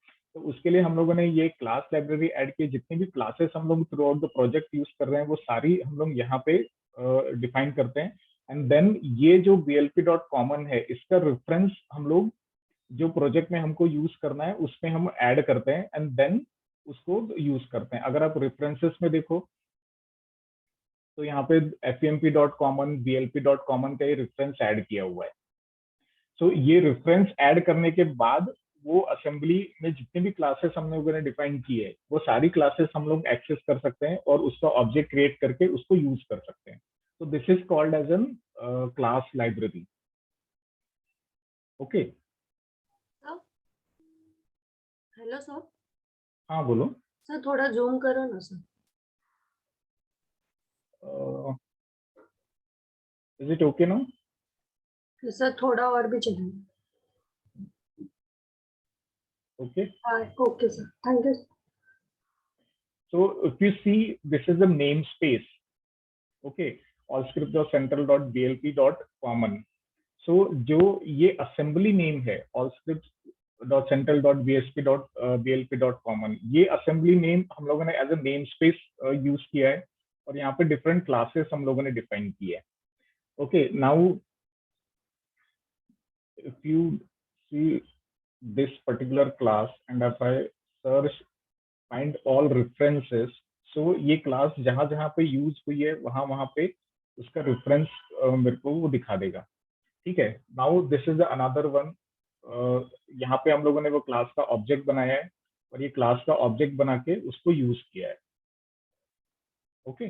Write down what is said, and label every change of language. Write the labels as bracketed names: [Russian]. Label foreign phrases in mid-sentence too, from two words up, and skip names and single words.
[Hindi] तो उसके लिए हम लोगों ने ये [English] class library [Hindi] ऐड की। जितनी भी क्लासेस हम लोग [English] throughout the project [Hindi] यूज कर रहे हैं वो सारी हम लोग यहाँ पे डिफाइन करते हैं। [English] and then [Hindi] ये जो blp.common है, इसका रेफरेंस हम लोग जो प्रोजेक्ट में हमको यूज करना है उसमें हम ऐड करते हैं [English] and then [Hindi] उसको यूज करते हैं। अगर आप रेफरेंसेस में देखो तो यहाँ पे femp.common, blp.common का ये रेफरेंस ऐड किया हुआ है। तो ये रेफरेंस ऐड करने के बाद वो असेंबली में जितनी भी क्लासेस हम लोगों ने डिफाइन की है वो सारी क्लासेस हम लोग एक्सेस कर सकते हैं और उसका [English] object create [Hindi] करके उसको यूज कर सकते हैं। [English] तो this is called as an class library. ओके। Hello sir. [Hindi] हाँ बोलो। सर थोड़ा जूम करो ना सर। [English] Is it OK now? [Hindi] सर थोड़ा और भी चलेगा। [English] ओके। Okay sir, Thank you. So if you see, this is the namespace. Okay, allscripts.central.blp.common। [Hindi] So जो ये [English] assembly name [Hindi] है allscripts.central.bsp.blp.common, ये [English] assembly name [Hindi] हम लोगों ने [English] as a namespace [Hindi] यूज किया है और यहाँ पे [English] different classes [Hindi] हम लोगों ने define की है। [English] Okay, now if you see this particular class and if I search find all references, [Hindi] so ये क्लास जहां जहां पे यूज हुई है वहां वहां पे उसका रेफरेंस मेरे को वो दिखा देगा। ठीक है। [English] now this is another one. [Hindi] यहाँ पे हम लोगों ने वो क्लास का ऑब्जेक्ट बनाया है और ये क्लास का ऑब्जेक्ट बना के उसको यूज किया है। [English] ओके।